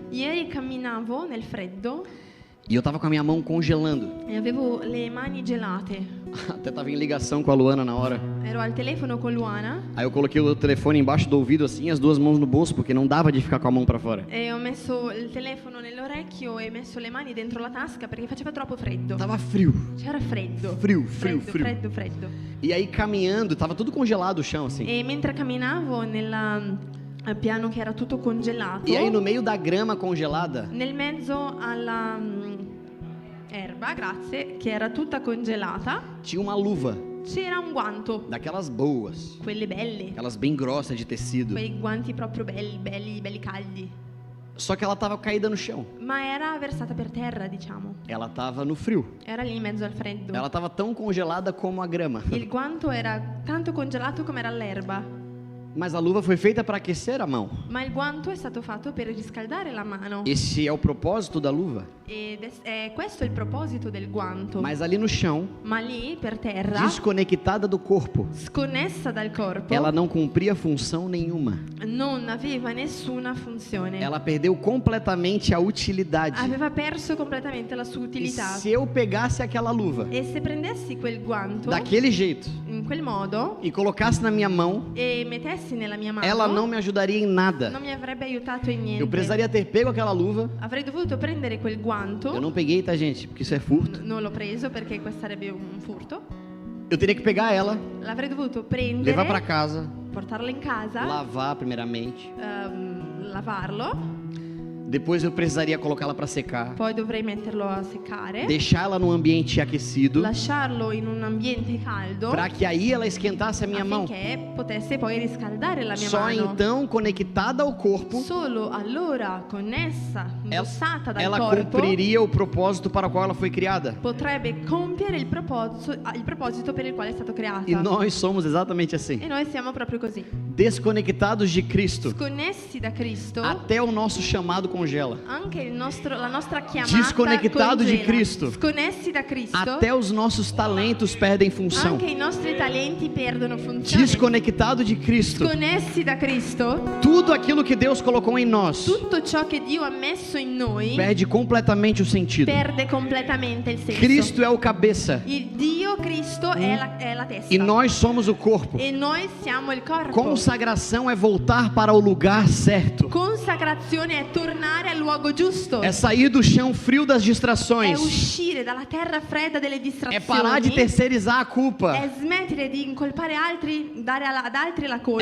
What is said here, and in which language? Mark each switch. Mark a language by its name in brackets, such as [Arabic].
[Italian] Ieri camminavo nel freddo [Portuguese] e eu estava com a minha mão congelando. [Italian] e avevo le mani gelate. [Portuguese] Até estava em ligação com a Luana na hora. [Italian] Ero al telefono con Luana [Portuguese] Aí eu coloquei o telefone embaixo do ouvido assim, as duas mãos no bolso, porque não dava de ficar com a mão para fora. [Italian] e ho messo il telefono nell'orecchio e messo le mani dentro la tasca perché faceva troppo freddo. [Portuguese] Tava frio. [Italian] C'era freddo. [Portuguese] Frio. [Italian] Freddo. [Portuguese] E aí caminhando, tava tudo congelado o chão assim. [Italian] E mentre camminavo al piano che era tutto congelato, [Portuguese] E aí no meio da grama congelada, [Italian] nel mezzo alla erba, grazie, che era tutta congelata, [Portuguese] tinha uma luva, [Italian] c'era un guanto, [Portuguese] daquelas boas, [Italian] quelle belle, [Portuguese] aquelas bem grossas de tecido. [Italian] quei guanti proprio belli caldi, [Portuguese] Só que ela tava caída no chão. [Italian] ma era versata per terra, diciamo, [Portuguese] Ela tava no frio. [Italian] era lì in mezzo al freddo. [Portuguese] Ela tava tão congelada como a grama. [Italian] Il guanto era tanto congelato come era l'erba, [Portuguese] Mas a luva foi feita para aquecer a mão. [Italian] ma il guanto è stato fatto per riscaldare la mano. [Portuguese] Esse é o propósito da luva. [Italian] Questo è il proposito del guanto. [Portuguese] Mas ali no chão, [Italian] Ma lì per terra, [Portuguese] desconectada do corpo, [Italian] sconnessa dal corpo, [Portuguese] ela não cumpria função nenhuma. [Italian] non aveva nessuna funzione. [Portuguese] Ela perdeu completamente a utilidade. [Italian] Aveva perso completamente la sua [Portuguese] E [Italian] utilità. [Portuguese] se eu pegasse aquela luva [Italian] E se prendessi quel guanto [Portuguese] daquele jeito [Italian] in quel modo [Portuguese] e colocasse na minha mão, [Italian] e mettessi nella mia mano, [Portuguese] ela não me ajudaria em nada. [Italian] non mi avrebbe aiutato in niente. [Portuguese] Eu precisaria ter pego aquela luva. [Italian] Avrei dovuto prendere quel guanto. [Portuguese] Eu não peguei, tá, gente? Porque isso é furto. [Italian] Non l'ho preso perché questo sarebbe un furto. [Portuguese] Eu teria que pegar ela, [Italian] L'avrei dovuto prendere, [Portuguese] levar para casa, [Italian] portarlo in casa, [Portuguese] lavar primeiramente. [Italian] lavarlo, [Portuguese] Depois eu precisaria colocá-la para secar, [Italian] poi dovrei metterlo a seccare, [Portuguese] deixar ela num ambiente aquecido, [Italian] lasciarlo in un ambiente caldo [Portuguese] para que aí ela esquentasse a minha mão. [Italian] affinché potesse poi riscaldare la mia [Portuguese] Só [Italian] mano. [Portuguese] então, conectada ao corpo, [Italian] Solo allora, connessa, indossata dal [Portuguese] ela [Italian] corpo, [Portuguese] cumpriria o propósito para o qual ela foi criada. [Italian] potrebbe compiere il proposito per il quale è stato creata. [Portuguese] E nós somos exatamente assim, [Italian] E noi siamo proprio così, [Portuguese] desconectados de Cristo. [Italian] sconnessi da Cristo. [Portuguese] Até o nosso chamado congela. [Italian] Anche la nostra chiamata [Portuguese] Desconectado de [Italian] congela. [Portuguese] Cristo. [Italian] Sconnessi da Cristo. [Portuguese] Até os nossos talentos perdem função. [Italian] Anche i nostri talenti perdono funzione. [Portuguese] Desconectado de Cristo, [Italian] Sconnessi da Cristo, [Portuguese] tudo aquilo que Deus colocou em nós [Italian] tutto ciò che Dio ha messo in noi [Portuguese] perde completamente o sentido. [Italian] perde completamente il senso. [Portuguese] Cristo é o cabeça [Italian] Il Dio Cristo è la testa. [Portuguese] e nós somos o corpo. [Italian] E noi siamo il corpo. [Portuguese] Consagração é voltar para o lugar certo. [Italian] Consacrazione è tornare al luogo giusto. [Portuguese] É sair do chão frio das [Italian] È [Portuguese] distrações. [Italian] uscire dalla terra fredda delle [Portuguese] É [Italian] distrazioni. [Portuguese] parar de terceirizar a culpa. [Italian] È smettere di incolpare altri, dare ad altri la colpa.